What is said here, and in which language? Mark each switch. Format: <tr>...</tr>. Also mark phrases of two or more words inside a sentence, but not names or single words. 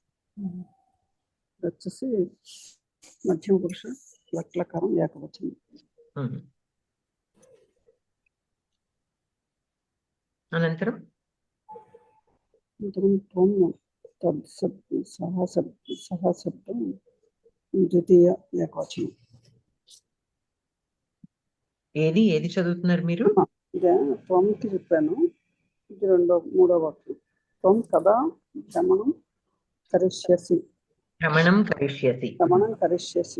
<sa>गच्छसि मध्यम पुरुष लट्लकारं एकवचनं. Anantaram? अनन्तरं त्वं सः शब्दं द्वितीय ఏకవచనం.</sa> <te>ఏది చదువుతున్నారు మీరు? ఇదే త్వంకి చెప్పాను. ఇది మూడో వాక్యం.</te> <sa>త్వం కదా భ్రమణం కరిష్యసి. భ్రమణం కరిష్యసి. భ్రమణం కరిష్యసి.</sa>